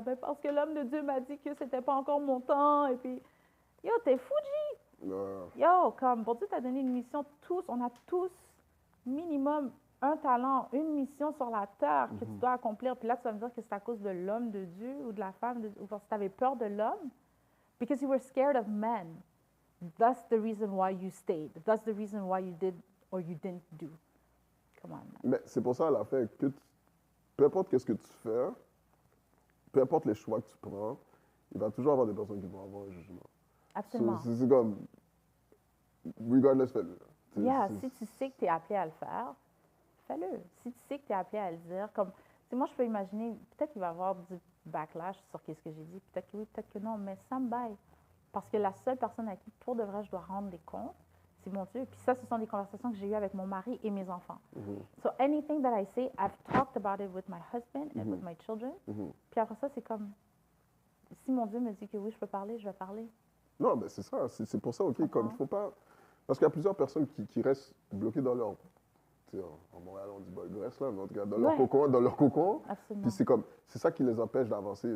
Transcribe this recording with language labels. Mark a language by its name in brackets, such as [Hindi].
[French] Ben, parce que l'homme de Dieu m'a dit que c'était pas encore mon temps, et puis, yo, t'es fou, G! Yo, comme, bon Dieu t'a donné une mission, on a tous, minimum, un talent, une mission sur la terre que tu dois accomplir. Puis là, tu vas me dire que c'est à cause de l'homme de Dieu ou de la femme, ou parce que tu avais peur de l'homme. [English] Because you were scared of men. That's the reason why you stayed. That's the reason why you did or you didn't do. Come on, man. [French] Mais c'est pour ça, à la fin, que peu importe qu'est-ce que tu fais, peu importe les choix que tu prends, il va toujours avoir des personnes qui vont avoir un jugement. Absolument. C'est comme, regardless, fais-le. [English] Yeah, [French] si tu sais que tu es appelé à le faire, fais-le. Si tu sais que tu es appelé à le dire, comme, moi, je peux imaginer, peut-être qu'il va y avoir du backlash sur ce que j'ai dit, peut-être que oui, peut-être que non, mais ça me baille. Parce que la seule personne à qui, pour de vrai, je dois rendre des comptes, c'est mon Dieu. Puis ça, ce sont des conversations que j'ai eues avec mon mari et mes enfants. [English] So anything that I say, I've talked about it with my husband and with my children. [French] Puis après ça, c'est comme, si mon Dieu me dit que oui, je peux parler, je vais parler. Non, mais c'est ça. C'est pour ça, OK, comme il faut pas... Parce qu'il y a plusieurs personnes qui restent bloquées dans leur... En Montréal, on dit reste là, mais en tout cas, dans leur cocon. Absolument. Puis c'est ça qui les empêche d'avancer.